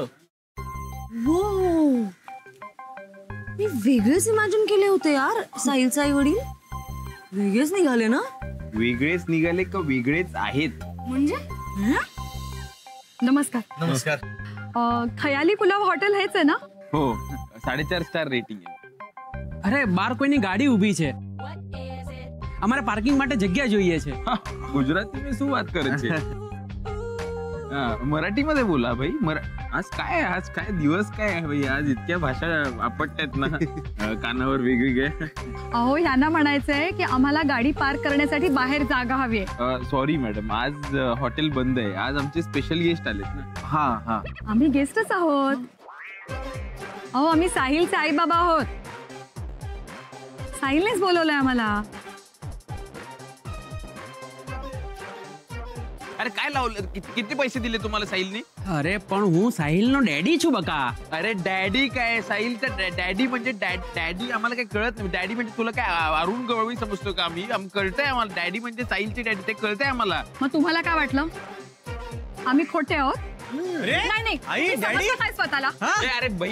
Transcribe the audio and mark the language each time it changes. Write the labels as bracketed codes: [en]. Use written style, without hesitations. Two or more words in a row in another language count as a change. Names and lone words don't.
[mr] वो मी वेगळेच इमॅजिन केले होते यार. साहिलचे आई वडील वेगळेच निघाले ना. वेगळेच निघाले का वेगळेच आहेत? म्हणजे नमस्कार. खयाली पुलाव हॉटेल हेच आहे ना? [gu] हो 4.5 [en] star rating [gu] છે. અરે બાર કોઈની ગાડી ઊભી છે. અમારે પાર્કિંગ માટે જગ્યા જોઈએ છે. ગુજરાતીમાં શું વાત કરે છે? [mr] मराठीमध्ये बोला भाई. आज काय दिवस काय आहे भाई? आज इतक्या भाषा आपटतात ना कानावर वेगवेगळे. अहो ह्यांना म्हणायचंय की आम्हाला गाडी पार्क करण्यासाठी बाहेर जागा हवी आहे. [en] sorry madam, [mr] आज हॉटेल बंद आहे. आज आमचे स्पेशल गेस्ट आलेत ना. हा आम्ही गेस्टच आहोत. अहो आम्ही साहिलचे आई बाबा आहोत. साहिलनेच बोलवलंय आम्हाला. अरे काय लावलं, किती पैसे दिले तुम्हाला साहिलने? अरे पण [gu] હું સાહિલનો ડેડી છું બકા. [mr] अरे डॅडी काय, साहिलचं डॅडी म्हणजे डॅडी आम्हाला काही कळत नाही. डॅडी म्हणजे तुला काय अरुण गवळी समजतो का आम्ही? कळतंय आम्हाला डॅडी म्हणजे साहिलचे डॅडी, ते कळतंय आम्हाला. मग तुम्हाला काय वाटलं आम्ही खोटे आहोत? अरे नाही नाही आई, तुम्ही डॅडी? समजता काय स्वतःला? अरे बाई,